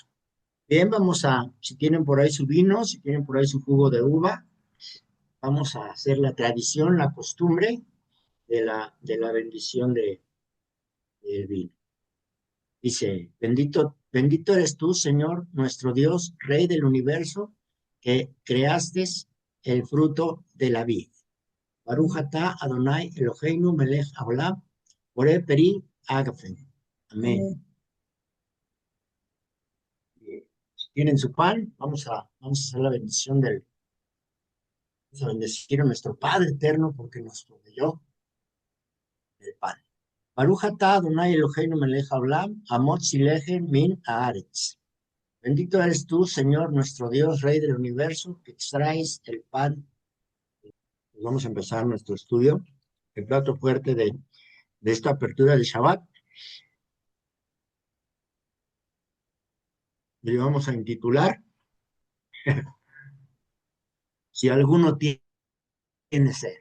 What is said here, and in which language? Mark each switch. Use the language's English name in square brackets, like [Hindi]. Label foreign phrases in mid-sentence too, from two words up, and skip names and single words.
[Spanish] Bien, si tienen por ahí su vino, si tienen por ahí su jugo de uva, vamos a hacer la tradición, la costumbre de la bendición del vino. Dice, bendito eres tú, Señor, nuestro Dios, Rey del universo, que creaste el fruto de la vid. [Hebrew] ברוך אתה אדוני אלוהינו מלך העולם, בורא פרי הגפן. [Spanish] Amén. Si tienen su pan, vamos a hacer la bendición vamos a bendecir a nuestro Padre eterno porque nos proveyó el pan. [Hebrew] ברוך אתה אדוני אלוהינו מלך העולם, המוציא לחם מן הארץ. [Spanish] Bendito eres tú, Señor, nuestro Dios, Rey del universo, que extraes el pan. Pues vamos a empezar nuestro estudio, el plato fuerte de esta apertura del Shabbat. Y le vamos a intitular, si alguno tiene sed.